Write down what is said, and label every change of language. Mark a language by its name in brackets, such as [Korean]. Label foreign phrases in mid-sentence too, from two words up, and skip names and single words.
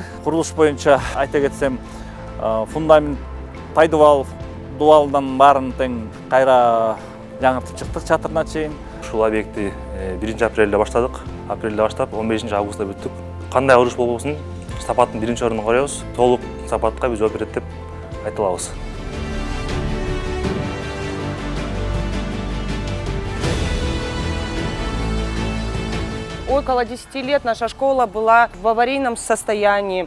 [Kyrgyz] Курулуш боюнча айта кетсем, фундамент, пайдубал, дубалдан баарын тең кайра жаңыртып чыктык чатырына чейин. Ушул объектти 1 апрелде баштадык. Апрелде баштап 15 августта бүттүк. Кандай уруш болбосун сапаттын 1 ордуна коебуз. Толук сапатка биз жооп берет деп айта алабыз. [Russian] Около 10 лет наша школа была в аварийном состоянии.